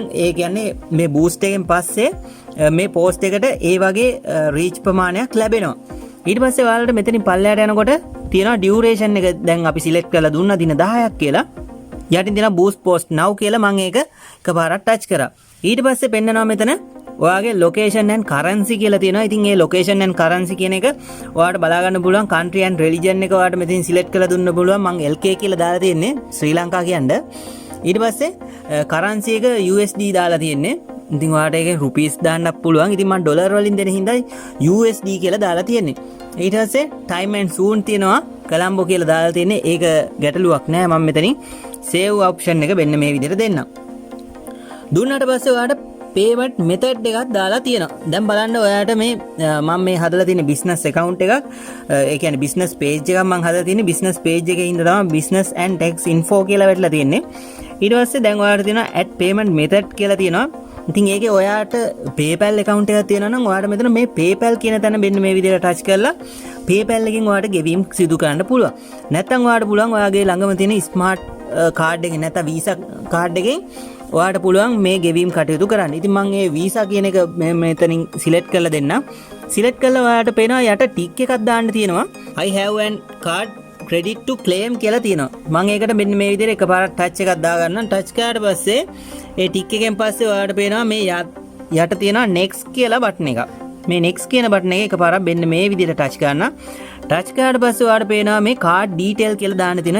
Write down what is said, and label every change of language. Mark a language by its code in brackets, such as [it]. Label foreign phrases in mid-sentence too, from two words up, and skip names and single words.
[si] ඒ කියන්නේ මේ බූස්ට් එකෙන් පස්සේ මේ පෝස්ට් එකට ඒ වගේ රීච් ප්‍රමාණයක් ලැබෙනවා. ඊට පස්සේ ඔයාලට මෙතනින් පල්ලයට යනකොට තියෙනවා ඩියුරේෂන් එක දැන් අපි සිලෙක්ට් කරලා දුන්නා දින 10ක් කියලා. යටින් තියෙනවා [en] boost post now [si] කියලා මම ඒක එකපාරක් ටච් කරා. ඊට පස්සේ පෙන්නනවා මෙතන ඔයාගේ [en] location and currency [si] කියලා තියෙනවා. ඉතින් මේ [en] location and currency [si] කියන එක ඔයාලට බලා ගන්න පුළුවන්. [en] country and religion [si] එක ඔයාලට මෙතෙන් select කරලා දුන්න පුළුවන්. මම LK කියලා දාලා තියෙන්නේ ශ්‍රී ලංකා කියන්නේ. ඊට පස්සේ currency එක USD දාලා තියෙන්නේ. ඉතින් ඔයාලට ඒකෙන් rupees දාන්නත් පුළුවන්. ඉතින් මම ඩොලර් වලින් දෙන හින්දා USD කියලා දාලා තියෙන්නේ. ඊට පස්සේ [en] time and soon [si] තියෙනවා කොලම්බෝ කියලා දාලා තියෙන්නේ. ඒක ගැටලුවක් නෑ. මම මෙතනින් [en] save option [si] එක මෙන්න මේ විදිහට දෙන්නම්. දුන්නාට පස්සේ ඔයාලට [en] payment method [si] එකක් දාලා තියෙනවා. දැන් බලන්න ඔයාලට මේ මම මේ හදලා තියෙන [en] business account [si] එකක් ඒ කියන්නේ [en] business page [si] එකක් මම හදලා තියෙන්නේ. [en] business page [si] එකේ ඉඳලා තමයි [en] business and tax info [si] කියලා වැටලා තියෙන්නේ. ඊට පස්සේ දැන් ඔයාලට තියෙනවා [en] add payment method [si] කියලා තියෙනවා. ඉතින් ඒකේ ඔයාලට PayPal account එකක් තියෙනවා නම් ඔයාලට මෙතන මේ PayPal කියන තැන මෙන්න මේ විදිහට touch කරලා PayPal එකෙන් ඔයාලට ගෙවීම් සිදු කරන්න පුළුවන්. නැත්නම් ඔයාලට පුළුවන් ඔයාගේ ළඟම තියෙන [en] smart card [si] එකෙන් නැත්නම් Visa card එකෙන් ඔයාලට පුළුවන් මේ ගෙවීම් කටයුතු කරන්න. ඉතින් මම මේ Visa කියන එක මෙතනින් select කරලා දෙන්නම්. select කරලා ඔයාලට පේනවා යට tick එකක් දාන්න තියෙනවා. [en] I have an card credit to claim [si] කියලා තියෙනවා. මම ඒකට මෙන්න මේ විදිහට එකපාරක් touch එකක් දාගන්නම්. touch කරාට පස්සේ ඒ tick එකෙන් පස්සේ ඔයාලට පේනවා මේ යට තියෙනවා next කියලා button එකක්. මේ next කියන button එක එකපාරක් මෙන්න මේ විදිහට touch කරන්න. touch කරාට පස්සේ ඔයාලට පේනවා මේ [en] card detail [si] කියලා දාන්න තියෙනවා.